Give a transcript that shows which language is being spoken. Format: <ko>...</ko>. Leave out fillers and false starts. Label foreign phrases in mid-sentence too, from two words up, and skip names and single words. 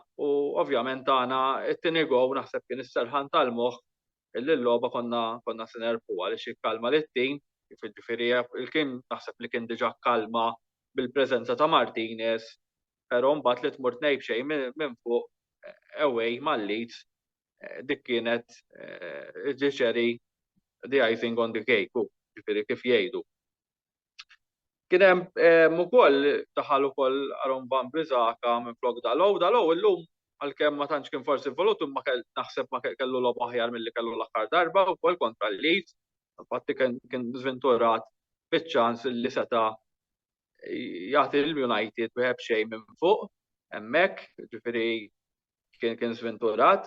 <mt>U ovvjament għana it-tieni gow naħseb kien is-serħan tal-moħħ illi l-logħba konna se nerbħu għaliex ikkalma lit-tim, ġifieri il-kien naħseb li kien diġà kalma bil-preżenza ta' Martinez. Però mbagħad li tmur tnejb xejn minn fuq away mal-Leeds dik kienet ġifieri</mt> <en>the icing on the cake</en> <mt>ġifieri kif jgħidu. Kien hemm ukoll daħal ukoll Aaron Van Bissaka minn flok Dalot illum għalkemm ma tantx kien forsi involut imma naħseb ma kellu logħba aħjar milli kellu l-aħħar darba wkoll kontra l-Leeds. Infatti kien żventurat biċ-ċans li seta' jagħti l-United wieħed xejn minn fuq hemmhekk, ġifieri kien żventurat.</mt>